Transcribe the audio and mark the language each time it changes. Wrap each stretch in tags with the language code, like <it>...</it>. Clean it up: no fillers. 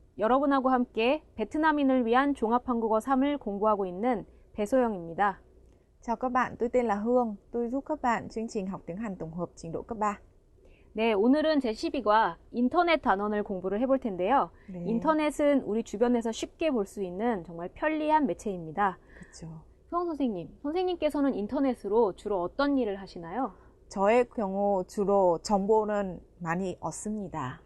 <ko>여러분하고 함께 베트남인을 위한 종합한국어 3을 공부하고 있는 배소영입니다.</ko> <vi>Chào các bạn, tôi tên là Hương. Tôi giúp các bạn chương trình học tiếng Hàn tổng hợp trình độ cấp 3.</vi> <ko>네, 오늘은 제12과 인터넷 단원을 공부를 해볼 텐데요. 네. 인터넷은 우리 주변에서 쉽게 볼 수 있는 정말 편리한 매체입니다. 그렇죠. 수영 선생님께서는 인터넷으로 주로 어떤 일을 하시나요? 저의 경우 주로 정보는 많이 얻습니다.</ko>